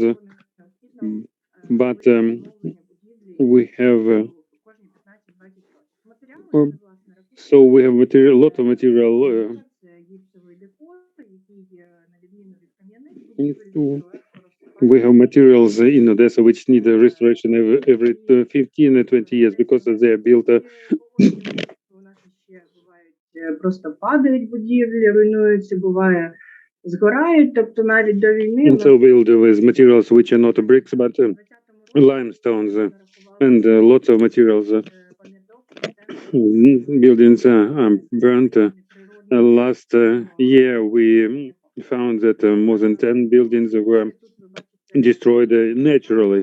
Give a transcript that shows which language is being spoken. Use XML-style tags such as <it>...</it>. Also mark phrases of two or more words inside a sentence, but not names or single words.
<en>But we have so we have a lot of material. We have materials in Odessa which need restoration every 15 or 20 years because they are built.</en> <uk>Просто падають будівлі, руйнуються, буває, згорають, тобто навіть до війни.</uk> <en>And so build with materials which are not bricks but limestones and lots of materials. Buildings are burnt. Last year we found that more than 10 buildings were destroyed naturally.</en>